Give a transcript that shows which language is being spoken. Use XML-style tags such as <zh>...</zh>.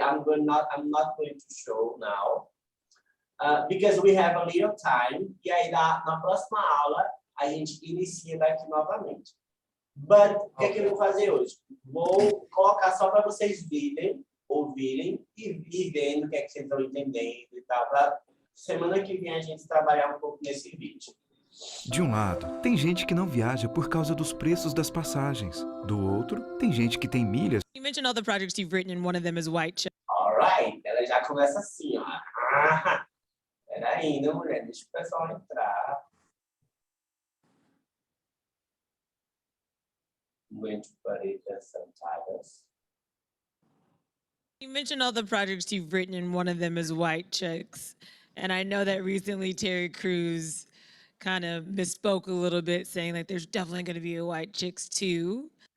<en>I'm not going to show now because we have a little time.</en> <pt>E aí na próxima aula a gente inicia daqui novamente. But o que eu vou fazer hoje? Vou colocar só para vocês ouvirem e vendo o que vocês estão entendendo e tal, para semana que vem a gente trabalhar um pouco nesse vídeo. De um lado, tem gente que não viaja por causa dos preços das passagens. Do outro, tem gente que tem milhas.</pt> <en>You mentioned all the projects you've written, and one of them is White Chicks. All right.</en> <pt>Ela já começa assim, ó. Peraí, não, mulher, deixa o pessoal entrar.</pt> <en>I'm going to put it as subtitles. You mentioned all the projects you've written, and one of them is White Chicks. And I know that recently Terry Crews kind of misspoke a little bit, saying like there's definitely going to be a White Chicks 2.</en>